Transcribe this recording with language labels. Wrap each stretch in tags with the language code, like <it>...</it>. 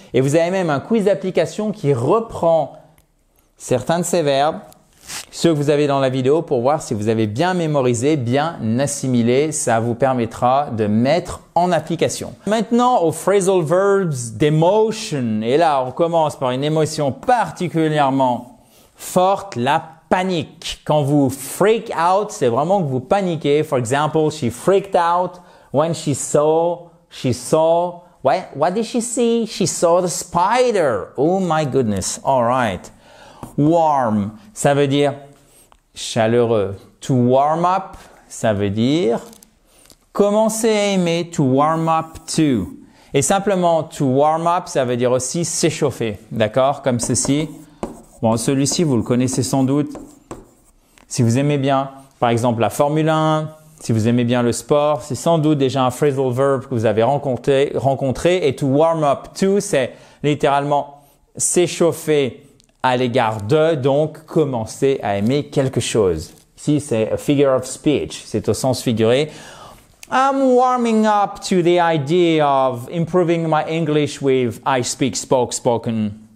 <fr>Et vous avez même un quiz d'application qui reprend certains de ces verbes, ceux que vous avez dans la vidéo, pour voir si vous avez bien mémorisé, bien assimilé. Ça vous permettra de mettre en application. Maintenant, aux phrasal verbs d'emotion. Et là, on commence par une émotion particulièrement forte, la panique. Quand vous freak out, c'est vraiment que vous paniquez.</fr> <en>For example, she freaked out when she saw, what did she see? She saw the spider. Oh my goodness. All right.</en> <fr>Warm, ça veut dire chaleureux. To warm up, ça veut dire commencer à aimer. To warm up to. Et simplement, to warm up, ça veut dire aussi s'échauffer. D'accord? Comme ceci. Bon, celui-ci, vous le connaissez sans doute. Si vous aimez bien, par exemple, la Formule 1, si vous aimez bien le sport, c'est sans doute déjà un phrasal verb que vous avez rencontré. Et to warm up to, c'est littéralement s'échauffer à l'égard de, donc commencer à aimer quelque chose. Ici, c'est</fr> <en>a figure of speech.</en> <fr>C'est au sens figuré.</fr> <en>I'm warming up to the idea of improving my English with I speak, spoken.</en>